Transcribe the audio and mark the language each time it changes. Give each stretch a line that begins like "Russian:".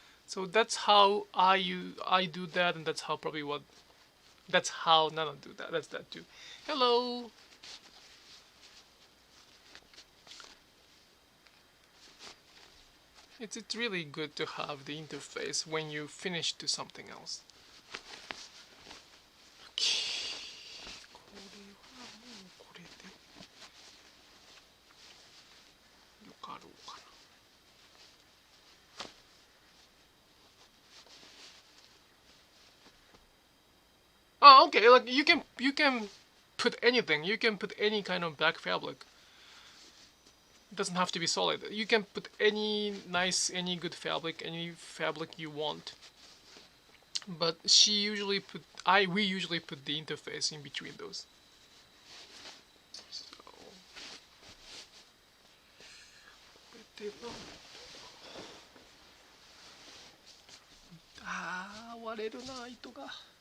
English: So that's how I do that, and that's how probably what, that's how Nana do that. That's that too. Hello. It's really good to have the interface when you finish to something else. Okay.
Japanese: これはもうこれでよかろうかな。
English: Oh, okay. Like you can put anything. You can put any kind of back fabric. It doesn't have to be solid. You can put any nice, any good fabric, any fabric you want. But she usually put, we usually put the interface in between those. So,
Japanese: あー、割れるな、糸が。